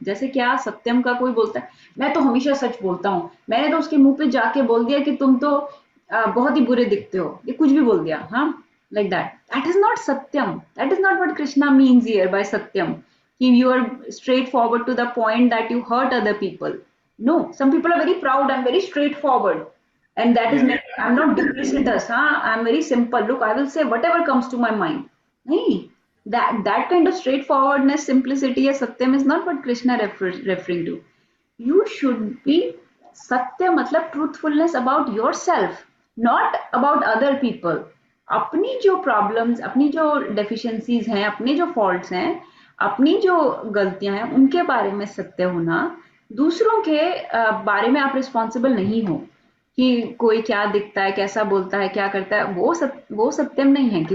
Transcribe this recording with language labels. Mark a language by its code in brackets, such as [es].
[hi] जैसे क्या, सत्यम का कोई बोलता है मैं तो हमेशा सच बोलता हूँ, मैंने तो उसके मुंह पे जाके बोल दिया कि तुम तो बहुत ही बुरे दिखते हो, ये कुछ भी बोल दिया, हाँ, [en] like that is not satyam, that is not what Krishna means here by satyam, you are straightforward to the point that you hurt other people. No, some people are very proud and very straightforward, and that is I'm not duplicitous, I'm very simple, look, I will say whatever comes to my mind. Nahi, that kind of straightforwardness, simplicity or satyam is not what Krishna referring to. You should be satya matlab truthfulness about yourself, not about other people. [hi] अपनी जो problems, अपनी जो deficiencies हैं, अपने जो faults हैं, अपनी जो गलतियां हैं, उनके बारे में सत्य होना। दूसरों के बारे में आप रिस्पॉन्सिबल नहीं हो कि कोई क्या दिखता है, कैसा बोलता है, क्या करता है, वो सत्यम नहीं है।